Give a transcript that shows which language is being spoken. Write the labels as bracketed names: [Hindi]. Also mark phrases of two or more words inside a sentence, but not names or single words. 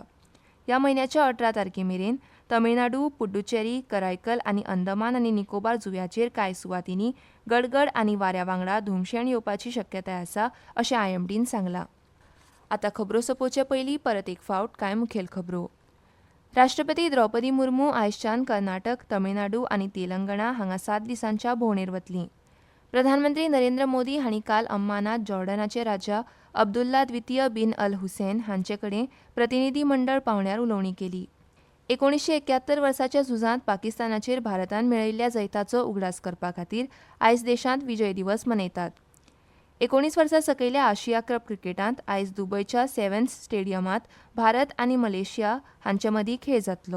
[Konkani] ह्या म्हयन्याच्या 18 तारखे मेरेन तमिळनाडू, पुडुचेरी, करायकल आनी अंदमान आनी निकोबार जुंव्याचेर कांय सुवातींनी गडगड आनी वाऱ्या वांगडा धुमशेण येवपाची शक्यताय आसा अशें IMDन सांगलां. आतां खबरो सोंपोवचे पयलीं परत एक फावट कांय मुखेल खबरो. राष्ट्रपती द्रौपदी मुर्मू आयजच्यान कर्नाटक, तमिळनाडू आनी तेलंगणा हांगा 7 दिसांच्या भोंवडेर वतलीं. प्रधानमंत्री नरेंद्र मोदी हांणी काल अम्मानात जॉर्डनाचे राजा अब्दुल्ला द्वितीय बिन अल हुसैन हांचे कडेन प्रतिनिधी मंडळ पावण्यार उलोवणी केली. 1971 वर्साच्या झुजांत पाकिस्तानाचेर भारतान मेळयिल्ल्या जैताचो उगडास करपा खातीर आयज देशांत विजय दिवस मनयतात. 19 वर्सां सकयल्या आशिया कप क्रिकेटांत आयज दुबयच्या सेव्हन्स स्टेडियमांत भारत आनी मलेशिया हांचे मदीं खेळ जातलो.